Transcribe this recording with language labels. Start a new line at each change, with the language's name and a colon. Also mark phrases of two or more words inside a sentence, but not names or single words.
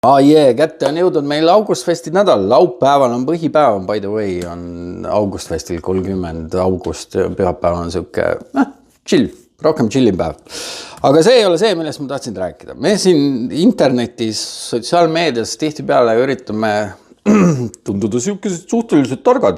Estonian: Kätte on jõudnud meil Augustfesti nädal. Laupäeval on põhipäev,
English: by the way,
Estonian: on Augustfestil 30 august. Pühapäev on siuke chill, rohkem chillin päev. Aga see ei ole see, millest ma tahtsin rääkida. Me siin internetis, sotsiaalmeedias tihtipeale üritame tunduda siukesed suhteliselt targad.